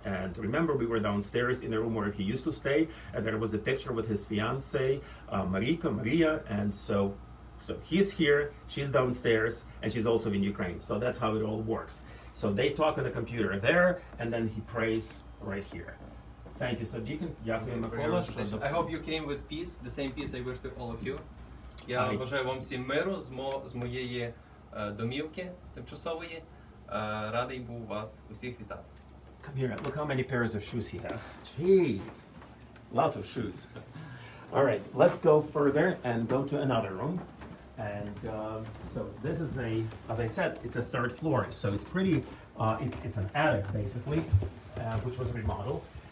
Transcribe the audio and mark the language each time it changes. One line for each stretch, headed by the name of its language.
English: And remember, we were downstairs in the room where he used to stay, and there was a picture with his fiancée, Maria, and so he's here, she's downstairs, and she's also in Ukraine. So that's how it all works. So they talk on the computer there, and then he prays right here. Thank you, Subdeacon.
Ukrainian: Дякую, Микола.
English: I hope you came with peace, the same peace I wish to all of you.
Ukrainian: Я бажаю вам всім миру з моєї домівки тимчасової. Радий був вас усіх вітати.
English: Come here, look how many pairs of shoes he has. Gee, lots of shoes. All right, let's go further and go to another room. And so this is as I said, it's a third floor. So it's pretty, it's an attic basically, which was remodeled.